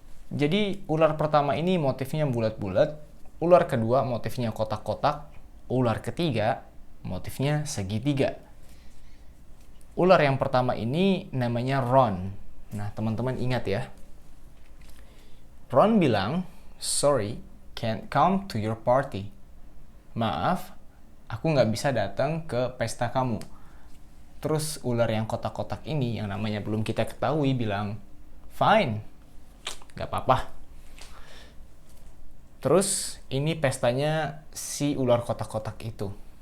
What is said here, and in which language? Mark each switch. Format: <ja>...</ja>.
<id>Jadi ular pertama ini motifnya bulat-bulat, ular kedua motifnya kotak-kotak, ular ketiga motifnya segitiga. Ular yang pertama ini namanya Ron. Nah, teman-teman ingat ya.</id> <en>Ron bilang, "Sorry, can't come to your party."</en> <id>Maaf, aku nggak bisa datang ke pesta kamu. Terus ular yang kotak-kotak ini, yang namanya belum kita ketahui, bilang, "Fine, nggak apa-apa." Terus ini pestanya si ular kotak-kotak itu.</id>